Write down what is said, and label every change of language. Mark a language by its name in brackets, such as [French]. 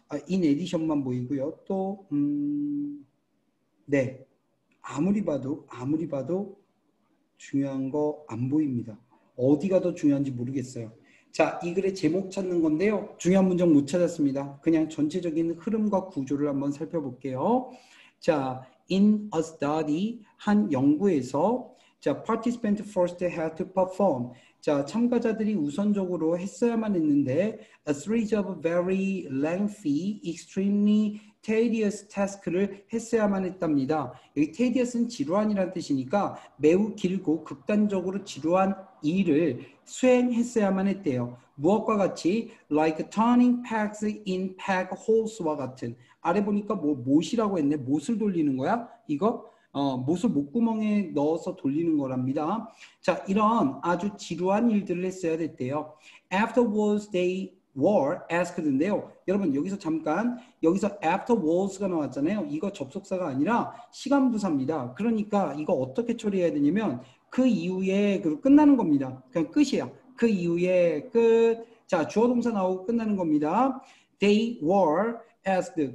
[Korean] in addition만 보이고요. 또 네, 아무리 봐도 중요한 거 안 보입니다. 어디가 더 중요한지 모르겠어요. 자, 이 글의 제목 찾는 건데요. 중요한 문장 못 찾았습니다. 그냥 전체적인 흐름과 구조를 한번 살펴볼게요. [English] 자, in a study, [Korean] 한 연구에서 [English] 자, participant first had to perform. [Korean] 자, 참가자들이 우선적으로 했어야만 했는데 [English] a series of very lengthy, extremely tedious task [Korean] 를 했어야만 했답니다. 여기 tedious는 지루한이라는 뜻이니까 매우 길고 극단적으로 지루한 일을 수행했어야만 했대요. [English] 무엇과 같이 like turning pegs in peg holes와 같은. [Korean] 아래 보니까 뭐 못이라고 했네. 못을 돌리는 거야? 이거? 못을 목구멍에 넣어서 돌리는 거랍니다. 자, 이런 아주 지루한 일들을 했어야 됐대요. [English] Afterwards they were asked인데요. [Korean] 여러분 여기서 잠깐 여기서 afterwards가 나왔잖아요. 이거 접속사가 아니라 시간부사입니다. 그러니까 이거 어떻게 처리해야 되냐면 그 이후에 끝나는 겁니다. 그냥 끝이야. 그 이후에 끝. 자, 주어 동사 나오고 끝나는 겁니다. [English] They were asked.